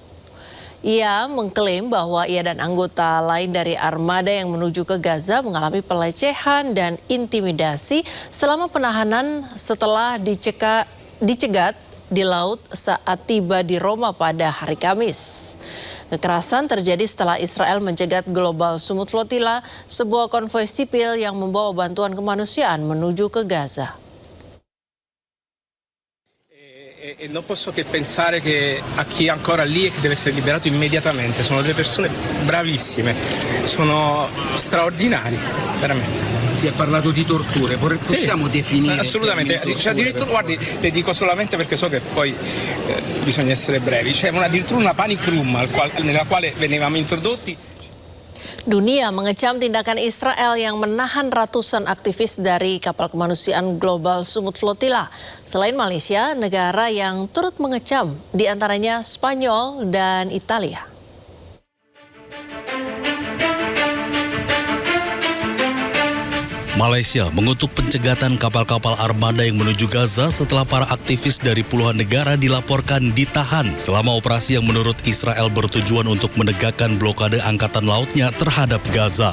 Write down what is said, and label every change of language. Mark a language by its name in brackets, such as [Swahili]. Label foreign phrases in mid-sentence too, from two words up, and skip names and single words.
[Indonesian] Ia mengklaim bahwa ia dan anggota lain dari armada yang menuju ke Gaza mengalami pelecehan dan intimidasi selama penahanan setelah dicegat di laut saat tiba di Roma pada hari Kamis. Kekerasan terjadi setelah Israel mencegat Global Sumut Flotilla, sebuah konvoi sipil yang membawa bantuan kemanusiaan menuju ke Gaza. [Italian] E non posso che pensare che a chi è ancora lì e che deve essere liberato immediatamente. Sono delle persone bravissime, sono straordinari, veramente. Si è parlato di torture, possiamo definire? Assolutamente, cioè, addirittura, guardi, le dico solamente perché so che poi bisogna essere brevi. C'è addirittura una panic room nella quale venivamo introdotti. [Indonesian] Dunia mengecam tindakan Israel yang menahan ratusan aktivis dari kapal kemanusiaan Global Sumut Flotilla. Selain Malaysia, negara yang turut mengecam diantaranya Spanyol dan Italia. Malaysia mengutuk pencegatan kapal-kapal armada yang menuju Gaza setelah para aktivis dari puluhan negara dilaporkan ditahan selama operasi yang menurut Israel bertujuan untuk menegakkan blokade angkatan lautnya terhadap Gaza.